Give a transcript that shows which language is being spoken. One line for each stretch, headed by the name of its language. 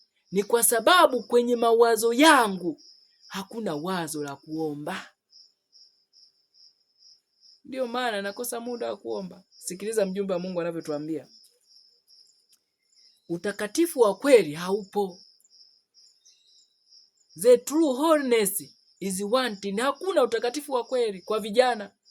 Swahili: Ni kwa sababu kwenye mawazo yangu hakuna wazo la kuomba. Ndio maana nakosa muda wa kuomba. Sikiliza mjumbe wa Mungu anavyotuambia. Utakatifu wa kweli haupo.
English: The true holiness is wanting.
Swahili: Hakuna utakatifu wa kweli kwa vijana.